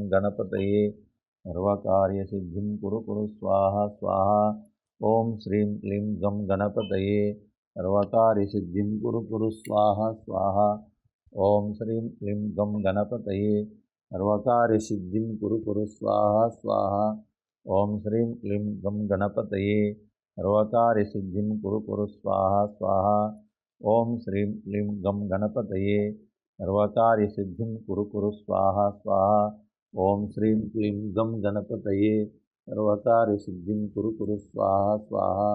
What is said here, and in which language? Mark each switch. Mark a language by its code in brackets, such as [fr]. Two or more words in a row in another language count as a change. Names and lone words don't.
[sa] गणपतये सर्वकार्यसिद्धिं कुरु कुरु स्वाहा स्वाहा ओम श्रीं क्लीं गं गणपतये सर्वकार्यसिद्धिं कुरु कुरु स्वाहा स्वाहा ओम श्रीं क्लीं गं गणपतये सर्वकार्यसिद्धिं कुरु कुरु स्वाहा स्वाहा ఓం శ్రీం క్లీం గం గణపతయే సర్వకార్యసిద్ధిం కురు కురు స్వాహా స్వాహా. ఓం శ్రీం క్లీం గం గణపతయే సర్వకార్యసిద్ధిం కురు కురు స్వాహా స్వాహా. ఓం శ్రీం క్లీం గం గణపతయే సర్వకార్యసిద్ధిం కురు కురు స్వాహా స్వాహా.